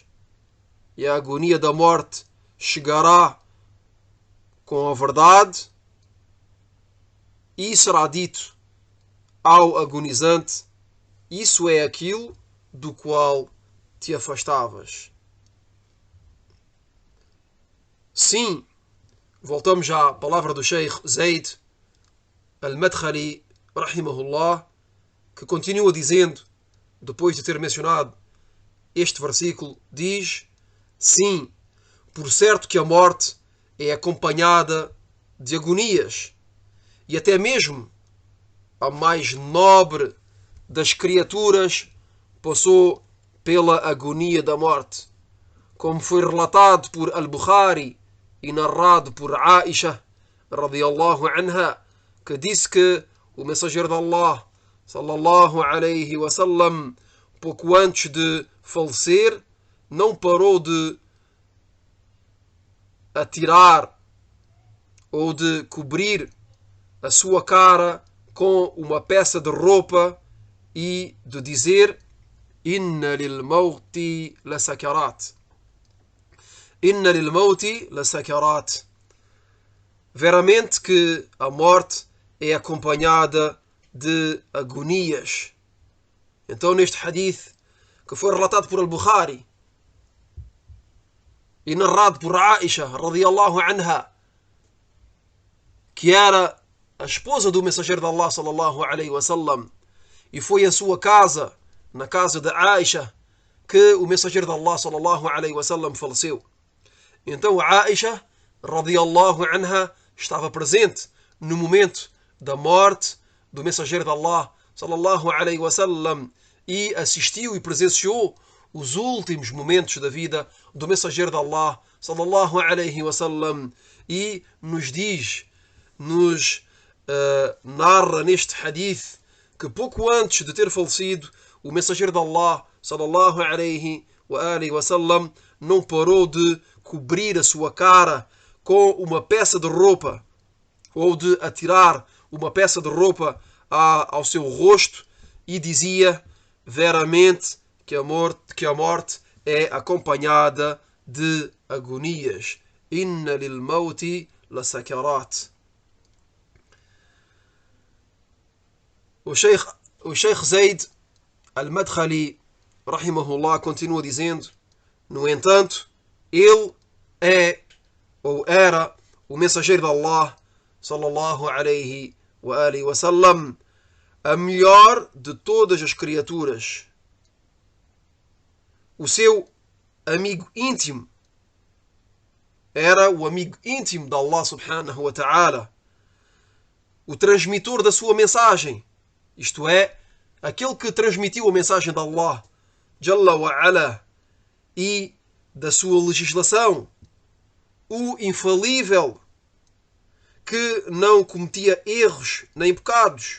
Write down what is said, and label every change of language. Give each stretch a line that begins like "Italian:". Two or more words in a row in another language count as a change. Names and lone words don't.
Portuguese: E a agonia da morte chegará com a verdade. E será dito ao agonizante: isso é aquilo do qual te afastavas. Sim, voltamos à palavra do Sheikh Zaid al-Madkhali, rahimahullah, que continua dizendo, depois de ter mencionado este versículo, diz: sim, por certo que a morte é acompanhada de agonias, e até mesmo a mais nobre das criaturas passou pela agonia da morte, como foi relatado por Al-Bukhari e narrado por Aisha
Arabic: رضي الله عنها,
Portuguese: que disse que o mensageiro de Allah
Arabic: صلى الله عليه وسلم,
Portuguese: pouco antes de falecer, não parou de atirar ou de cobrir a sua cara com uma peça de roupa e de dizer:
Arabic: إن للموت لسكرات. إن للموت لسكرات.
Portuguese: Veramente que a morte é acompanhada de agonias. Então, neste hadith, que foi relatado por Al-Bukhari e narrado por Aisha
Arabic: رضي الله عنها,
Portuguese: que era a esposa do mensageiro de Allah
Arabic: صلى الله عليه وسلم,
Portuguese: e foi a sua casa, na casa de Aisha, que o mensageiro de Allah
Arabic: صلى الله عليه وسلم
Portuguese: faleceu. Então a Aisha
Arabic: رضي الله عنها
Portuguese: estava presente no momento da morte do mensageiro de Allah
Arabic: صلى الله عليه وسلم
Portuguese: e assistiu e presenciou os últimos momentos da vida do mensageiro de Allah
Arabic: صلى الله عليه وسلم
Portuguese: e nos diz, nos narra neste hadith que pouco antes de ter falecido o mensageiro de Allah
Arabic: صلى الله عليه وسلم
Portuguese: não parou de cobrir a sua cara com uma peça de roupa ou de atirar uma peça de roupa ao seu rosto e dizia veramente que a morte é acompanhada de agonias.
Arabic: إن للموت لسكرات.
Portuguese: O Sheikh Zayd al-Madkhali, rahimahullah, continua dizendo: no entanto, ele é ou era o mensageiro de Allah
Arabic: صلى الله عليه وسلم,
Portuguese: a melhor de todas as criaturas. O seu amigo íntimo era o amigo íntimo de Allah
Arabic: سبحانه وتعالى,
Portuguese: o transmitor da sua mensagem, isto é, aquele que transmitiu a mensagem de Allah
Arabic: جل وعلا
Portuguese: e da sua legislação, o infalível, que não cometia erros nem pecados.